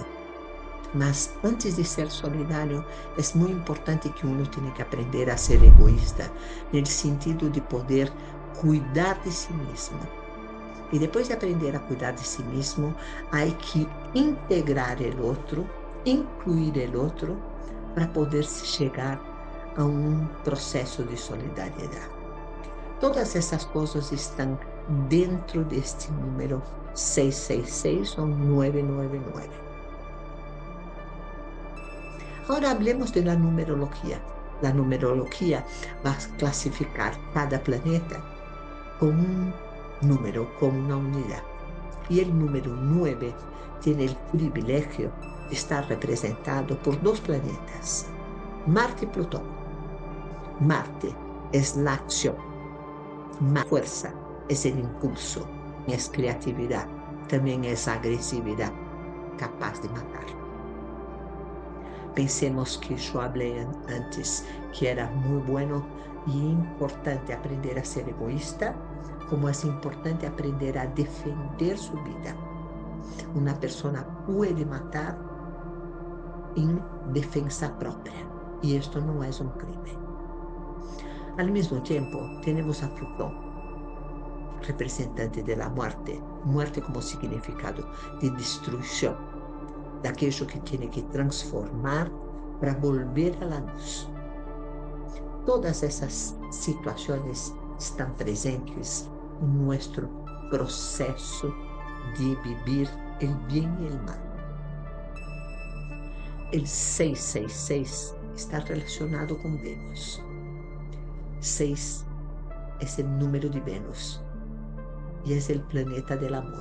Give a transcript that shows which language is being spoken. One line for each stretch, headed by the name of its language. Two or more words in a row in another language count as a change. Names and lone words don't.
Spanish: Mas antes de ser solidario, es muy importante que uno tiene que aprender a ser egoísta, en el sentido de poder cuidar de sí mismo. Y después de aprender a cuidar de sí mismo, hay que integrar el otro, incluir el otro, para poder llegar a un proceso de solidaridad.
Portuguese: Todas essas coisas estão dentro deste número 666 ou 999.
Spanish: Ahora hablemos de la numerología. La numerología va a clasificar cada planeta con un número, con una unidad. Y el número 9 tiene el privilegio de estar representado por dos planetas, Marte y Plutón. Marte es la acción, fuerza, es el impulso, es creatividad, también es agresividad, capaz de matar.
Portuguese: Pensemos que eu falei antes que era muito bueno e importante aprender a ser egoísta, como é importante aprender a defender sua vida. Uma pessoa pode matar em defesa própria, e isto não é um crime. Al mesmo tempo, temos a Plutón, representante da morte, muerte como significado de destruição, daquilo que tem que transformar para
Spanish: volver a la luz.
Portuguese: Todas essas situações estão presentes em nosso processo de viver o bem e o mal. O 666 está relacionado com Vênus. 6 é o número de Vênus e é o planeta do amor.